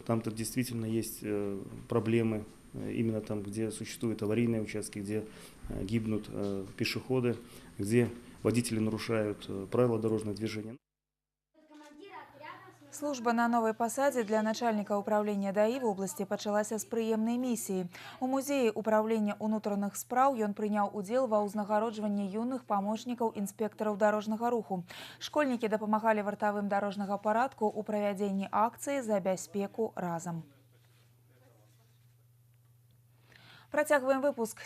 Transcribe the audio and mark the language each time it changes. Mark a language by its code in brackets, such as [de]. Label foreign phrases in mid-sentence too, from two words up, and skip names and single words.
[ru] Там-то действительно есть проблемы. Именно там, где существуют аварийные участки, где гибнут пешеходы, где водители нарушают правила дорожного движения. [be] Служба на новой пасадзе для начальника управления ДАИ в области пачалася з прыемнай миссии. У музеі управления унутраных спраў ён прыняў удзел ва ўзнагароджванні юных памочнікаў інспектараў дарожнага руху. Школьнікі дапамагалі вартавым дарожнага парадку ў правядзенні акцыі за бяспеку разам. Працягваем выпуск.